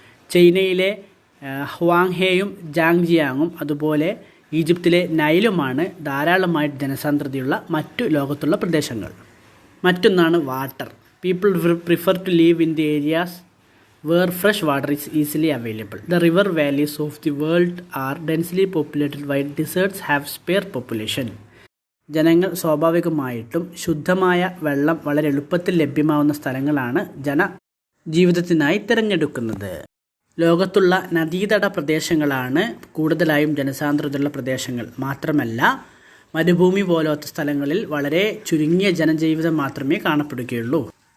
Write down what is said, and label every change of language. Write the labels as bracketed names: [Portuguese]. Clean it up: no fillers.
[Malayalam] ചൈനയിലെ ഹ്വാങ്ഹെയും ജാങ്ജിയാങ്ങും അതുപോലെ ഈജിപ്തിലെ നൈലുമാണ് ധാരാളമായിട്ട് ജനസാന്ദ്രതയുള്ള മറ്റു ലോകത്തുള്ള പ്രദേശങ്ങൾ. മറ്റൊന്നാണ് [English] Water. People prefer to live in the areas where fresh water is easily available. The river valleys of the world are densely populated while deserts have spare population. [Malayalam] ജനങ്ങൾ സ്വാഭാവികമായിട്ടും ശുദ്ധമായ വെള്ളം വളരെ എളുപ്പത്തിൽ ലഭ്യമാവുന്ന സ്ഥലങ്ങളാണ് ജീവിതത്തിനായി തിരഞ്ഞെടുക്കുന്നത്. ലോകത്തുള്ള നദീതട പ്രദേശങ്ങളാണ് കൂടുതലായും ജനസാന്ദ്രതയുള്ള പ്രദേശങ്ങൾ. മാത്രമല്ല മരുഭൂമി പോലത്തെ സ്ഥലങ്ങളിൽ വളരെ ചുരുങ്ങിയ ജനജീവിതം മാത്രമേ കാണപ്പെടുകയുള്ളൂ.